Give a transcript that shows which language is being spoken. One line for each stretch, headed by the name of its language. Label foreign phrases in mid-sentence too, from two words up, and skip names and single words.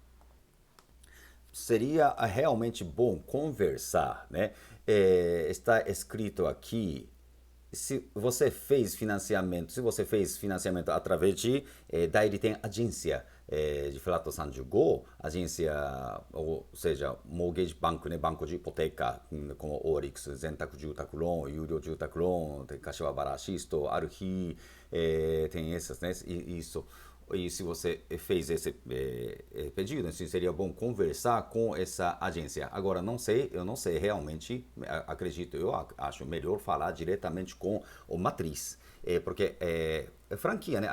Portuguese: Seria realmente bom conversar, né? Está escrito aqui se você fez financiamento, se você fez financiamento através de daí tem agência de Flat 35, agência, ou seja, mortgage banco, né, banco de hipoteca, como Orix, Zentak Jutak Loan, Yurio Jutak Loan, tem Kashiwabara Shisto, Aruhi, tem essas, né, isso. E se você fez esse pedido, assim, seria bom conversar com essa agência. Agora, não sei, eu não sei realmente, acredito, eu acho melhor falar diretamente com o matriz. Porque franquia, né?